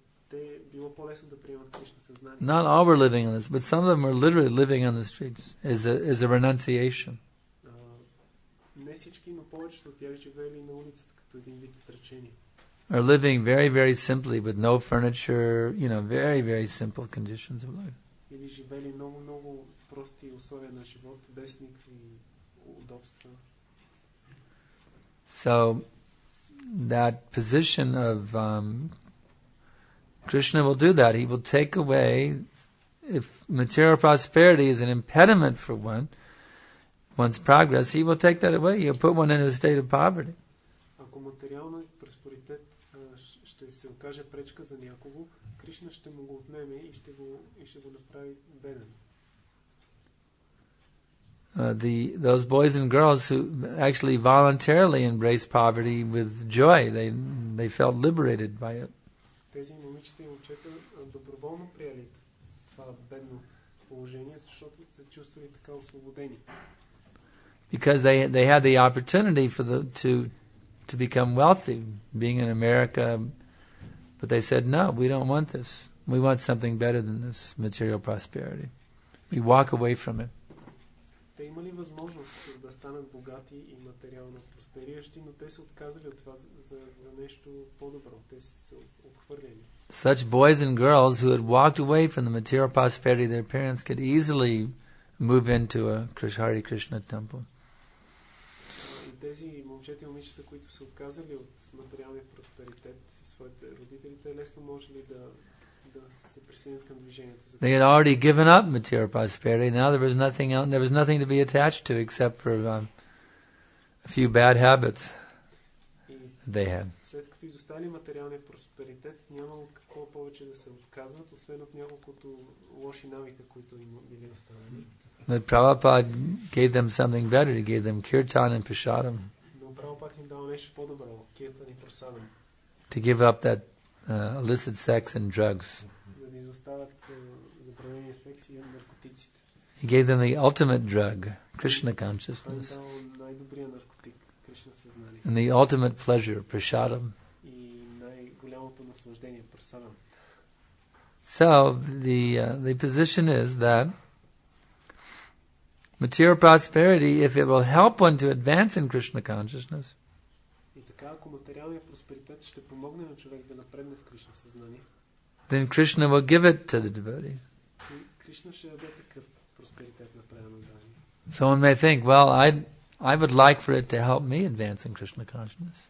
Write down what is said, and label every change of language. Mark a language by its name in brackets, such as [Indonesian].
[Bulgarian] те било по-лесно да приемат Кришна съзнание. [English] Not all were living on this, but some of them were literally living on the streets as a renunciation. [Bulgarian] Не всички, но повечето от тях живели на улицата като един вид отречение. [English] Or living very, very simply with no furniture, very, very simple conditions of life. [Bulgarian] Или живели много прости условия на живот, без никакви удобства. [English] So that position of Krishna will do that. He will take away, if material prosperity is an impediment for one's progress, he will take that away. He'll put one in a state of poverty. [Bulgarian] Ако материалният просперитет ще се окаже пречка за някого, Кришна ще му го отнеме и ще го направи беден. [English] Those boys and girls who actually voluntarily embraced poverty with joy, they felt liberated by it. [Bulgarian] Тези момичета и момчета доброволно приели това бедно положение, защото се чувствали така освободени. [English] Because they had the opportunity to become wealthy, being in America, but they said, no, we don't want this. We want something better than this material prosperity. We walk away from it. [Bulgarian] Те имали възможност да станат богати и материално проспериращи, но те се отказали от това за нещо по-добро. Те се отхвърляли. [English] Such boys and girls who had walked away from the material prosperity of their parents could easily move into a Hare Krishna temple. [Bulgarian] И тези момчета и момичета, които се отказали от материалния просперитет и своите родители, те лесно можели да се присъединят към движението. [English] They had already given up material prosperity. Now there was nothing else. There was nothing to be attached to except for a few bad habits they had. [Bulgarian] След като изостали материалния просперитет, няма от какво повече да се отказват, освен от няколкото лоши навика, които им били останали. [English] But Prabhupada gave them something better. He gave them kirtan and prasadam. [Bulgarian] Но Прабхупад им дал нещо по-добро, киртан и прасадам. [English] To give up that illicit sex and drugs. [Bulgarian] Да не изоставят забранения секс и наркотиците. [English] He gave them the ultimate drug, Krishna consciousness, [Bulgarian] Той дал най-добрия наркотик, Кришна съзнание. [English] and the ultimate pleasure, prasadam. [Bulgarian] И най-голямото наслаждение, прасадам. [English] So the position is that material prosperity, if it will help one to advance in Krishna consciousness, [Bulgarian] И така, ако материалният просперитет ще помогне на човек да напредне в Кришна съзнание, [English] then Krishna will give it to the devotee. [Bulgarian] Кришна ще даде такъв просперитет на преданодание. [English] Someone may think, well, I would like for it to help me advance in Krishna consciousness,